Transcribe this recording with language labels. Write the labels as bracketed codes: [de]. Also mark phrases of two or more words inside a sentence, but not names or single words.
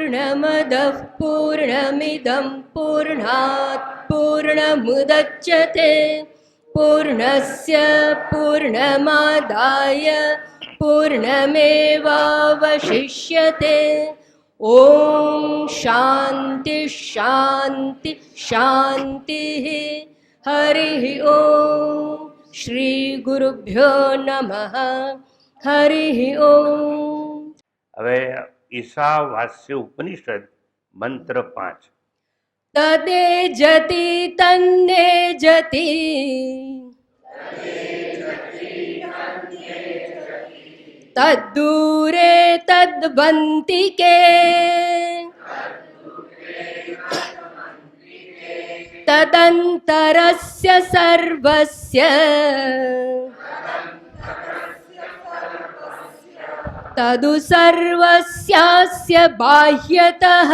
[sa] पूर्णमदः पूर्णमिदं पूर्णात् पूर्णमुदच्यते पूर्णस्य पूर्णमादाय पूर्णमेवावशिष्यते। ओम शांति शांति शांति। हरि ओम। श्री गुरुभ्यो नमः। हरि ओम। [gu] હવે ઈશાવાસ્ય ઉપનિષદ મંત્ર 5 [sa] तदे जति तन्ने जति तद्दूरे तद्बंतिके तदंतरस्य सर्वस्य तदु सर्वस्यास्य बाह्यतः